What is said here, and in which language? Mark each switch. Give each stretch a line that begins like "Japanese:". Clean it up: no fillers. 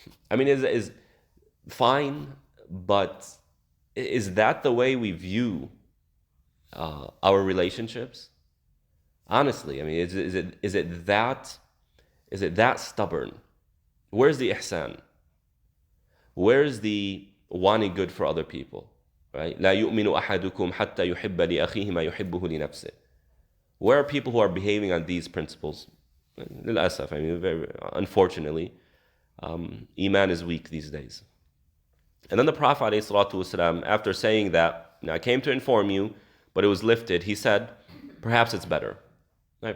English: I mean, is fine, but is that the way we view our relationships? Honestly, I mean, is it that stubborn? Where's the ihsan? Where's the wanting good for other people? Right?
Arabic: لا يؤمن أحدكم حتى يحب لأخيه ما يحبه لنفسه.
English: Where are people who are behaving on these principles?
Arabic: للأسف,
English: I mean, very unfortunately, Iman is weak these days. And then the Prophet ﷺ, after saying that, I came to inform you, but it was lifted, he said, perhaps it's better. Right?